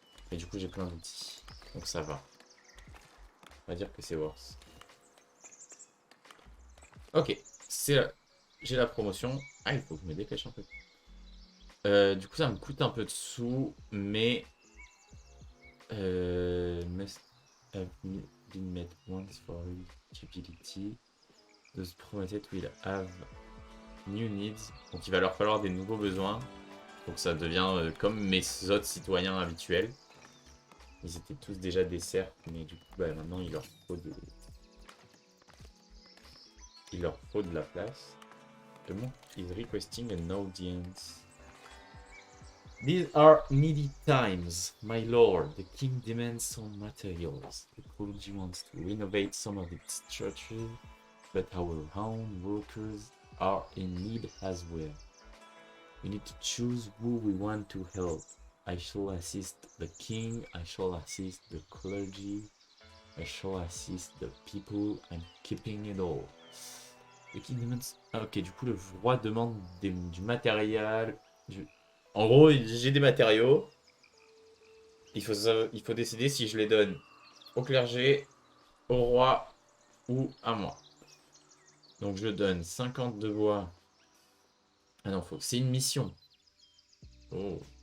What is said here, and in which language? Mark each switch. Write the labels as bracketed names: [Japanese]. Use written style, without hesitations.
[French] Et du coup, j'ai plein d'outils. Donc ça va. On va dire que c'est worse. Ok. J'ai la promotion. Ah, il faut que je me dépêche un peu. Du coup, ça me coûte un peu de sous, mais... [English] must have been met once for eligibility. Those promoted will have new needs. [French] Donc il va leur falloir des nouveaux besoins. Donc ça devient comme mes autres citoyens habituels. Ils étaient tous déjà des cerfs, mais du coup bah, maintenant il leur faut de la place. [English] Comment is requesting an audience. These are needy times, my lord. The king demands some materials. The clergy wants to renovate some of its churches, but our own workers are in need as well. We need to choose who we want to help. I shall assist the king, I shall assist the clergy, I shall assist the people, I'm keeping it all. The king demands... [French] Ah, ok, du coup le roi demande du matériel. En gros, j'ai des matériaux. Il faut décider si je les donne au clergé, au roi ou à moi. Donc je donne 50 de bois. Ah non, c'est une mission. Oh.